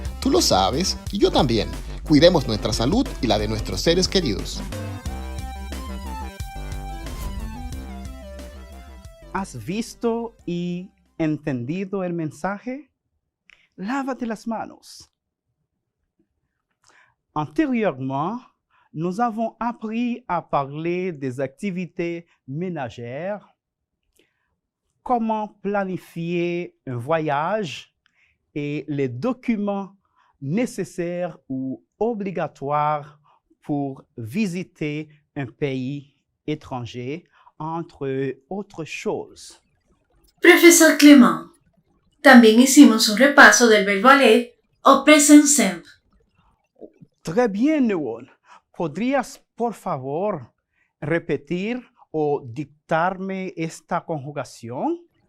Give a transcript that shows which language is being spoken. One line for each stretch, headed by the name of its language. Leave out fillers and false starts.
Spanish: Tú lo sabes y yo también. Cuidemos nuestra salud y la de nuestros seres queridos. ¿Has visto y entendido el mensaje? Lávate las manos.
French: Antérieurement, nous avons appris à parler des activités ménagères, comment planifier un voyage et les documents nécessaires ou obligatoires pour visiter un pays étranger, entre autres choses.
Spanish: Profesor Clément, también hicimos un repaso del verbo aller o present simple.
French: Très bien, Newon.
Spanish: ¿Podrías, por favor, repetir o dictarme esta conjugación?